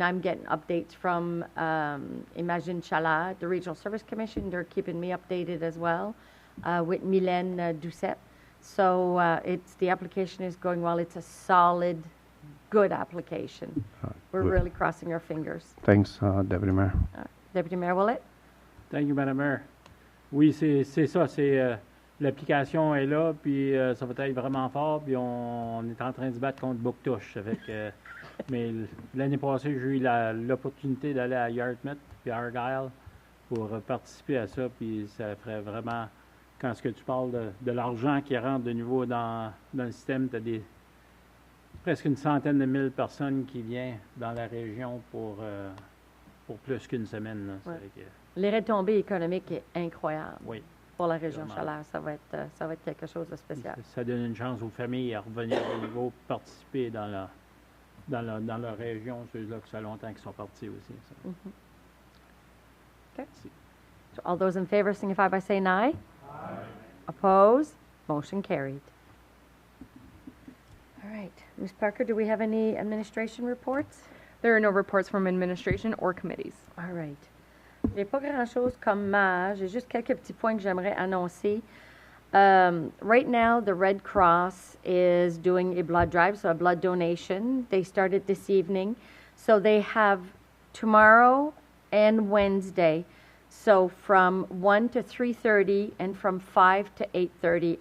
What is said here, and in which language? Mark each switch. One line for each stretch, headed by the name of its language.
English: I'm getting updates from Imagine Chala, the Regional Service Commission. They're keeping me updated as well with Mylène Doucette. So the application is going well. It's a solid, good application. We're good. really crossing our fingers. Thanks, Deputy Mayor. Deputy Mayor Willett? Thank you, Madam Mayor.
French: Oui, c'est ça, l'application est là, puis ça va être vraiment fort, puis on est en train de se battre contre Bouctouche. Mais l'année passée, j'ai eu l'opportunité d'aller à Yarmouth puis à Argyle pour participer à ça, puis ça ferait vraiment, quand ce que tu parles de l'argent qui rentre de nouveau dans le système, tu as presque une centaine de mille personnes qui viennent dans la région pour plus qu'une semaine. Là. Ouais. Les retombées économiques est incroyable. Oui. Pour la région Vraiment. Chaleur, ça va être quelque chose de spécial. Ça donne une chance aux familles à revenir au niveau, participer dans leur région, ceux-là qui ça fait longtemps qu'ils sont partis aussi. Ça.
English: Okay. So all those in favor signify by saying aye. Aye. Opposed? Motion carried. All right. Ms. Parker, do we have any administration reports? There are no reports from administration or committees. All right.
French: J'ai pas grand-chose comme j'ai juste quelques petits points que j'aimerais annoncer.
English: Right now, the Red Cross is doing a blood drive, so a blood donation. They started this evening. So they have tomorrow and Wednesday. So from 1 to 3:30 and from 5 to 8:30.